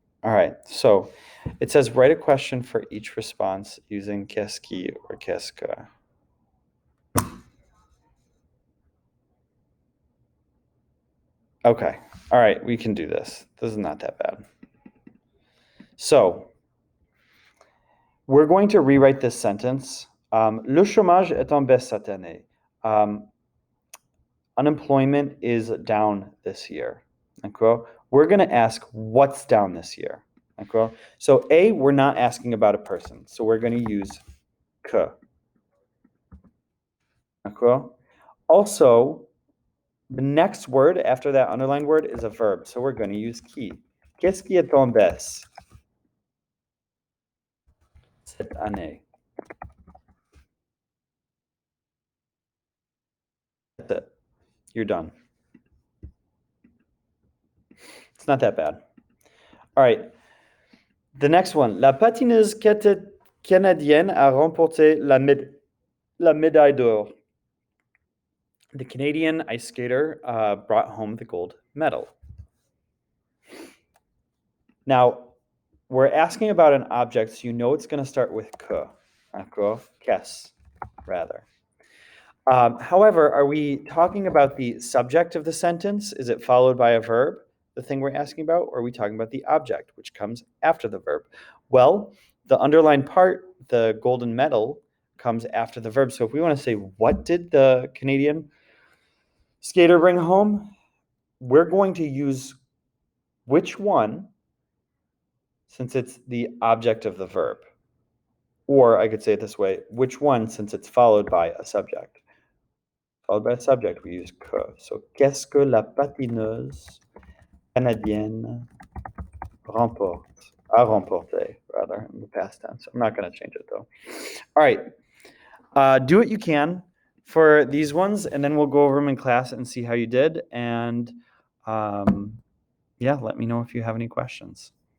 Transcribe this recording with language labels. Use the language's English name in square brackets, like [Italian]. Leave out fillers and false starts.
[English] All right, so it says write a question for each response using qu'est-ce qui or qu'est-ce que. Okay, all right, we can do this. This is not that bad. So we're going to rewrite this sentence. [French] Le chômage est en baisse cette année. [English] Unemployment is down this year. Okay? We're going to ask what's down this year. Okay? So A, we're not asking about a person. So we're going to use que. Okay? Also, the next word after that underlined word is a verb. So we're going to use qui. [French] Qu'est-ce qui est en baisse cette année? [English] That's it. You're done. It's not that bad. All right. The next one. [French] La patineuse canadienne a remporté la médaille d'or. [English] The Canadian ice skater brought home the gold medal. Now, we're asking about an object, so you know it's going to start with que. Qu'est-ce, rather. However, are we talking about the subject of the sentence? Is it followed by a verb, the thing we're asking about? Or are we talking about the object, which comes after the verb? Well, the underlined part, the golden medal, comes after the verb. So if we want to say, what did the Canadian skater bring home? We're going to use which one, since it's the object of the verb. Or I could say it this way, which one, since it's followed by a subject. Followed by a subject, we use que. [French] So, qu'est-ce que la patineuse canadienne remporte? [English] A remporté, rather, in the past tense. I'm not going to change it, though. All right. Do what you can for these ones, and then we'll go over them in class and see how you did. And yeah, let me know if you have any questions.